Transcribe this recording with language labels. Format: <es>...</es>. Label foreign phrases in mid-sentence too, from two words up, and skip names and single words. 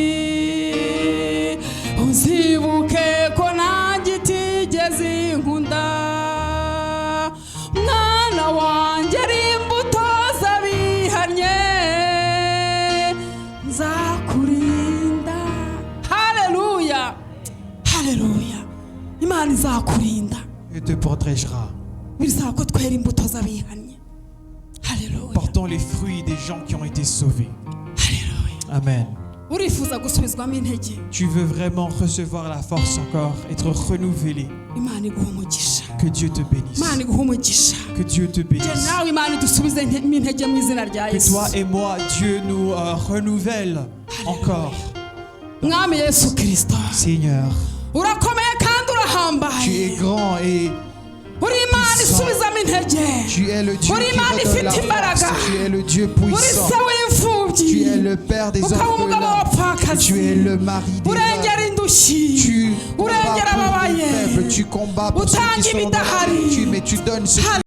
<rw>uzibuke ko nanjye itigeze inkunda mwana wanjye ari imbuto z'abihannye nzakurinda haleluya haleluya imana izakurinda</rw> <fr>Et te protégera.</fr> <rw>bisaba ko twera imbuto z'abihannye haleluya</rw> <fr>Portons les fruits des gens qui ont été sauvés.</fr> <rw>haleluya</rw> <fr>Amen.</fr> <rw>urifuza gusubizwamo intege</rw> <fr>Tu veux vraiment recevoir la force encore, être renouvelé.</fr> <rw>imana iguha umugisha</rw> <fr>Que Dieu te bénisse.</fr> <rw>imana iguha umugisha</rw> <fr>Que Dieu te</fr> <rw>njye</rw> <fr>bénisse.</fr> <rw>nawe imana idusubize intege mu izina rya</rw> <fr>Que</fr> <rw>yesu</rw> <fr>toi et moi, Dieu nous renouvelle encore.</fr> <rw>mwami yesu kirisito</rw> <fr>Seigneur,</fr> <rw>urakomeye kandi</rw> <fr>tu</fr> <rw>urahambaye</rw> <fr>es grand et</fr> <rw>uri imana isubizamo intege</rw> <fr>tu es le Dieu</fr> <rw>uri</rw> <fr>qui</fr> <rw>imana</rw> <fr>redonne la</fr> <rw>ifite imbaraga</rw> <fr>force. Tu es le Dieu</fr> <rw>uri</rw> <fr>puissant.</fr> <rw>se w'imfubyi</rw> <fr>Tu es le Père des</fr> <rw>ukaba umugabo</rw> <fr>orphelins.</fr> <rw>w'abapfakazi</rw> <fr>Tu es le mari des</fr> <rw>urengera</rw> <fr>veuves.</fr> <rw>indushyi</rw> <fr>Tu combats</fr> <rw>urengera</rw> <fr>pour les</fr> <rw>ababaye</rw> <fr>faibles. Tu combats pour ceux qui</fr> <rw>utanga</rw> <fr>sont dans la</fr> <rw>ibidahari</rw> <fr>vertu, mais tu donnes ce qui</fr>